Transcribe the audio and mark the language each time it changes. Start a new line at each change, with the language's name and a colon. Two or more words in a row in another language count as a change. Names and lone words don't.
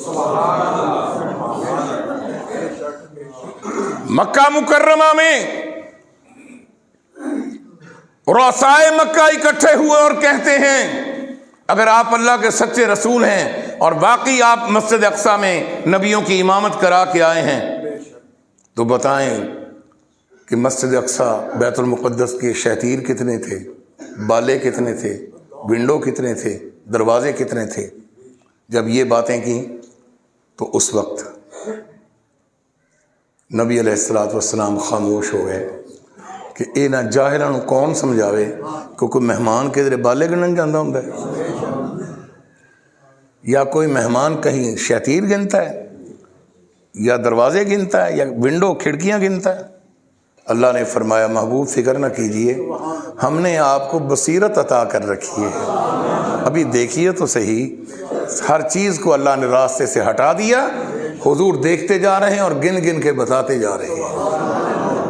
Urdu: مکہ مکرمہ میں رؤسائے مکہ اکٹھے ہوئے اور کہتے ہیں اگر آپ اللہ کے سچے رسول ہیں اور باقی آپ مسجد اقصیٰ میں نبیوں کی امامت کرا کے آئے ہیں تو بتائیں کہ مسجد اقصیٰ بیت المقدس کے شتیر کتنے تھے، بالے کتنے تھے، ونڈو کتنے تھے، دروازے کتنے تھے۔ جب یہ باتیں کی تو اس وقت نبی
Arabic: علیہ الصلوۃ والسلام
Urdu: خاموش ہو گئے کہ
Punjabi: اے نہ جاہلاں نوں کون سمجھاوے کہ کوئی مہمان کدھر بالے گنن جاندہ ہوندا ہے،
Urdu: یا کوئی مہمان کہیں شتیر گنتا ہے، یا دروازے گنتا ہے، یا ونڈو کھڑکیاں گنتا ہے۔ اللہ نے فرمایا محبوب فکر نہ کیجئے، ہم نے آپ کو بصیرت عطا کر رکھی ہے، ابھی دیکھیے تو صحیح، ہر چیز کو اللہ نے راستے سے ہٹا دیا، حضور دیکھتے جا رہے ہیں اور گن گن کے بتاتے جا رہے ہیں۔